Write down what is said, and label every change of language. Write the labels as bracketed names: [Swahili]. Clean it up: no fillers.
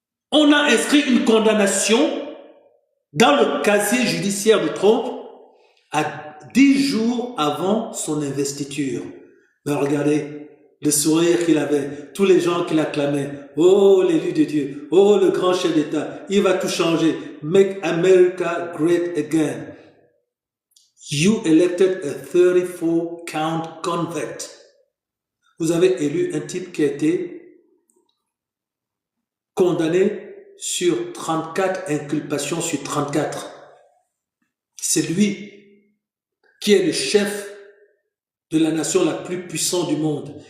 [French] On a inscrit une condamnation dans le casier judiciaire de Trump à 10 jours avant son investiture. Mais regardez le sourire qu'il avait, tous les gens qui l'acclamaient. Oh, l'élu de Dieu, oh, le grand chef d'État, il va tout changer. [English] Make America great again. You elected a 34 count convict. [French] Vous avez élu un type qui a été condamné sur 34 inculpations sur 34. C'est lui qui est le chef de la nation la plus puissante du monde.